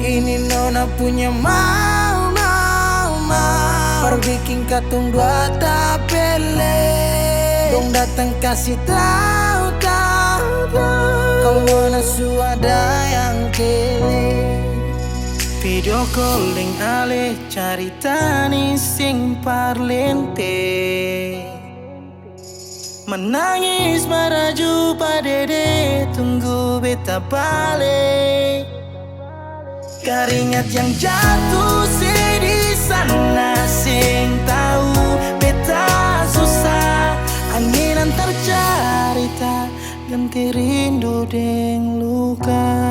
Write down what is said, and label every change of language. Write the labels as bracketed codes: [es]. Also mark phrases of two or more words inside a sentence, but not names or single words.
[abs] Ini nona punya mau, mau, mau, bikin katong dua tak pele. Dong datang kasih tahu, tahu, tahu, kalau nona suada yang kele. [en] Video calling [abs] ale carita ni sing parlente. Menangis maraju padede, tunggu beta balik. Keringat yang jatuh di sana, sing tahu beta susah. Angin antar carita, ganti rindu deng luka.